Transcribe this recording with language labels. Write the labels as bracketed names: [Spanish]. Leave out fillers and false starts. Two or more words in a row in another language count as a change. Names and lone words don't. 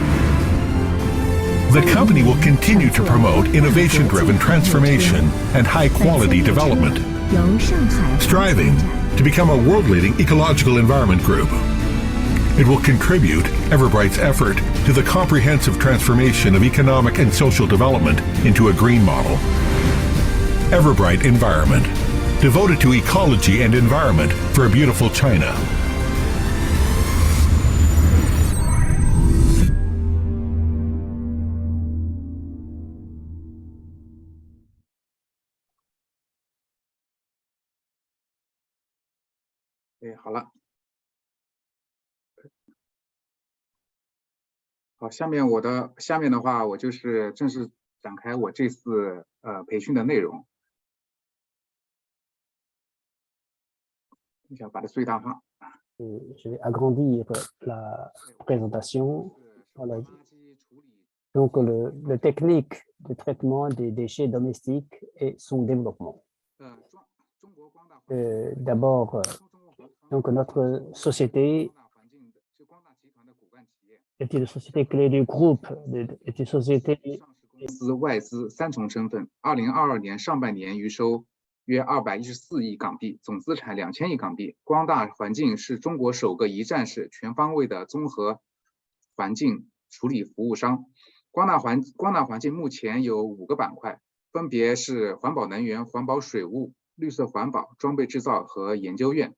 [English] The company will continue to promote innovation-driven transformation and high-quality development, striving to become a world-leading ecological environment group. It will contribute Everbright's effort to the comprehensive transformation of economic and social development into a green model. Everbright Environment, devoted to ecology and environment for a beautiful China. [Chinese] 好了，好，下面的话，我就是正式展开我这次培训的内容。一下把它最大化。 [French] Je vais agrandir la présentation. Voilà. Donc, la technique de traitement des déchets domestiques et son développement. D'abord, donc notre société est une société clé du groupe, est une société [Chinese] 外资3重身份，2022年上半年营收约214亿港币，总资产2000亿港币。光大环境是中国首个一站式全方位的综合环境处理服务商。光大环境目前有5个板块，分别是环保能源、环保水务、绿色环保、装备制造和研究院。